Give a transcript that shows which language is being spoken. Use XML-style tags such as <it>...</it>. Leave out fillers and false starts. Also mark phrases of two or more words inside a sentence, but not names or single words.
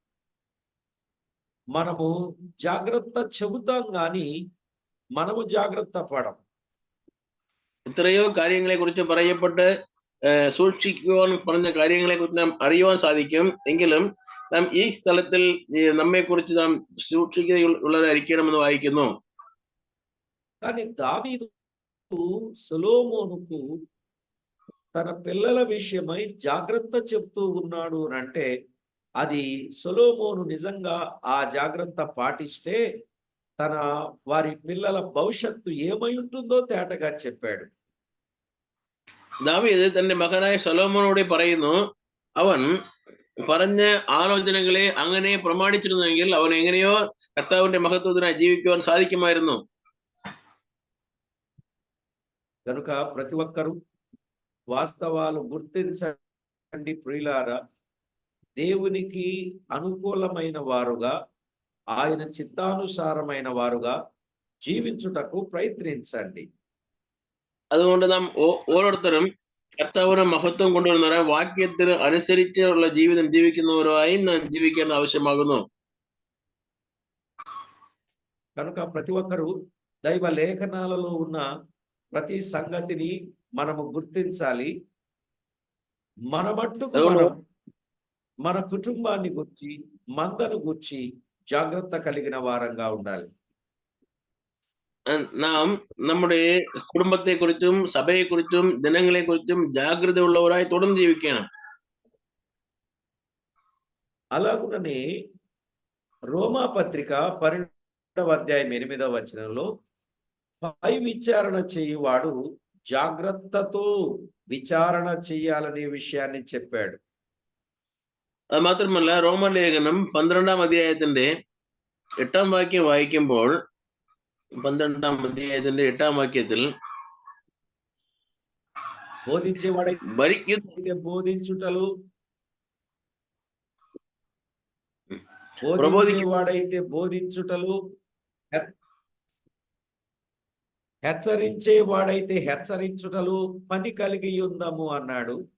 <te>మనము జాగ్రత్త చెబుతాం కానీ మనము జాగ్రత్త పడం.</te> <ml>എത്രയോ കാര്യങ്ങളെ കുറിച്ച് പറയപ്പെട്ട് സൂക്ഷിക്കുവാൻ പറഞ്ഞ കാര്യങ്ങളെ കുറിച്ച് നാം അറിയുവാൻ സാധിക്കും. എങ്കിലും നാം ഈ സ്ഥലത്തിൽ നമ്മെ കുറിച്ച് നാം സൂക്ഷിക്കുന്നവരായിരിക്കണമെന്ന് വായിക്കുന്നു.</ml> <te>కానీ దావీదు సొలొమోనుకు తన పిల్లల విషయమై జాగ్రత్త చెప్తూ ఉన్నాడు అంటే అది సొలొమోను నిజంగా ఆ జాగ్రత్త పాటిస్తే తన వారి పిల్లల భవిష్యత్తు ఏమై ఉంటుందో తేటగా చెప్పాడు.</te> <ml>ദാവീദ് തന്റെ മകനായ സൊലോമോനോട് പറയുന്നു, അവൻ പറഞ്ഞ ആലോചനകളെ അങ്ങനെ പ്രമാണിച്ചിരുന്നുവെങ്കിൽ അവൻ എങ്ങനെയോ കർത്താവിന്റെ മഹത്വത്തിനായി ജീവിക്കുവാൻ സാധിക്കുമായിരുന്നു.</ml> <te>కనుక ప్రతి ఒక్కరూ వాస్తవాలు గుర్తించండి ప్రియులారా. దేవునికి అనుకూలమైన వారుగా, ఆయన చిత్తానుసారమైన వారుగా జీవించుటకు ప్రయత్నించండి.</te> <ml>അതുകൊണ്ട് നാം ഓരോരുത്തരും കർത്താവിന് മഹത്വം കൊണ്ടുവരുന്നവരെ വാക്യത്തിന് അനുസരിച്ചുള്ള ജീവിതം ജീവിക്കുന്നവരായി നാം ജീവിക്കേണ്ട ആവശ്യമാകുന്നു.</ml> <te>కనుక ప్రతి ఒక్కరూ దైవ లేఖనాలలో ఉన్న ప్రతి సంగతిని మనము గుర్తించాలి. మన మట్టుకు</te> <ml>അതുകൊണ്ട്</ml> <te>మనం మన కుటుంబాన్ని గుర్చి, మందను గుర్చి జాగ్రత్త కలిగిన వారంగా ఉండాలి.</te> <ml>നാം നമ്മുടെ കുടുംബത്തെ കുറിച്ചും സഭയെ കുറിച്ചും ജനങ്ങളെ കുറിച്ചും ജാഗ്രത ഉള്ളവരായി തുടർന്ന് ജീവിക്കണം.</ml> <te>అలాగుననే రోమా పత్రిక 12వ అధ్యాయం 8వ వచనంలో పై విచారణ చేయువాడు జాగ్రత్తతో విచారణ చేయాలనే విషయాన్ని చెప్పాడు.</te> <ml>അത് മാത്രമല്ല റോമലേഖനം 12ാം അധ്യായത്തിന്റെ 8ാം വാക്യം വായിക്കുമ്പോൾ 12ാം അധ്യായത്തിന്റെ 8ാം വാക്യത്തിൽ</ml> <te>బోధించేవాడైతే బోధించుటలు, ప్రబోధించే బోధించేవాడైతే బోధించుటలు, హెచ్చరించేవాడైతే హెచ్చరించుటలు పని కలిగి ఉందము అన్నాడు.</te>